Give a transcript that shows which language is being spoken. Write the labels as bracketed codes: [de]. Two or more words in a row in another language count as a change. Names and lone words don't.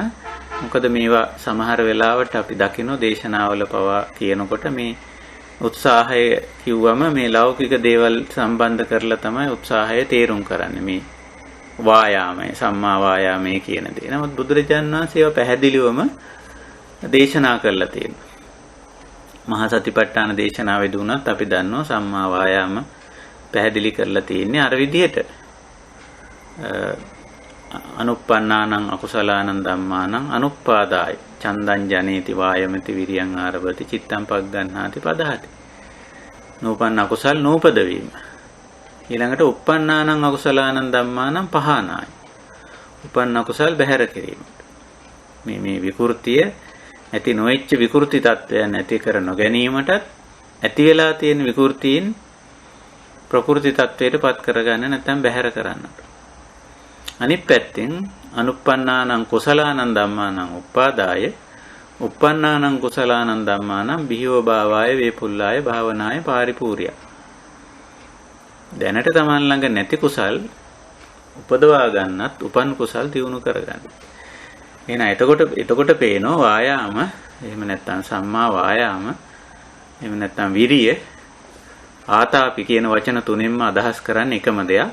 [si] මොකද මේවා සමහර වෙලාවට අපි දකින්න දේශනාවල පවා කියනකොට මේ උත්සාහය කිව්වම මේ ලෞකික දේවල් සම්බන්ධ කරලා තමයි උත්සාහය තේරුම් කරන්නේ. මේ වායාමය, සම්මා වායාමය කියන දේ. නමුත් බුදුරජාණන් වහන්සේ ඒවා පැහැදිලිවම දේශනා කරලා තියෙනවා. මහා සතිපට්ඨාන දේශනාවේදී උනත් අපි දන්නවා [pi] සම්මා වායාම [si] පැහැදිලි කරලා තියෙන්නේ අර විදිහට. [pi] අනුප්පන්නානං අකුසලානං ධම්මානං අනුප්පාදාය චන්දං ජනේති වායමති විරියං ආරභති චිත්තං පග්ගණ්හාති පදහති. [si] නූපන්න අකුසල් නූපද වීම. [pi] ඊළඟට උප්පන්නානං අකුසලානං ධම්මානං පහනාය. [si] උපන්න අකුසල් බැහැර කිරීමට. මේ විකෘතිය ඇති නොවෙච්ච විකෘති තත්වයන් ඇති කර නොගැනීමටත් ඇති වෙලා තියෙන විකෘතීන් ප්‍රකෘති තත්වයට පත් කරගන්න නැත්නම් බැහැර කරන්නට. [pi] අනිත් පැත්තෙන් අනුප්පන්නානං කුසලානං ධම්මානං උප්පාදාය උප්පන්නානං කුසලානං ධම්මානං බිහිව භාවාය වේපුල්ලාය භාවනාය පාරිපූර්ය. [si] දැනට තමන් ළඟ නැති කුසල් උපදවා ගන්නත් උපන් කුසල් දියුණු කරගන්න. එහෙනම් එතකොට පේනවා වායාම, එහෙම නැත්නම් [pi] සම්මා වායාම, [si] එහෙම නැත්නම් විරිය, ආතාපි කියන වචන තුනෙන්ම අදහස් කරන්නේ එකම දෙයක්.